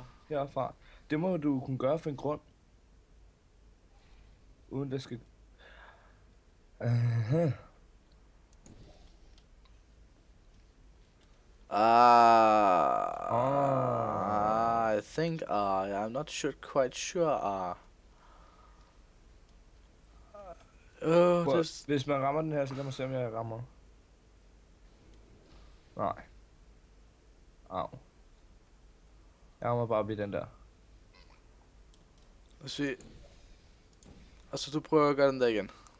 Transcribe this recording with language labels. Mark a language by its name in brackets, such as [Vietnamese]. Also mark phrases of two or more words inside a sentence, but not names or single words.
[Danish] herfra. Det må du kunne gøre for en grund. Uden det skal... [English] I think I'm not quite sure. [Danish] Hvis man rammer den her, så lad mig se, om jeg rammer. Nej. Au. Jeg rammer bare ved den der. Og så du prøver at gøre den der igen.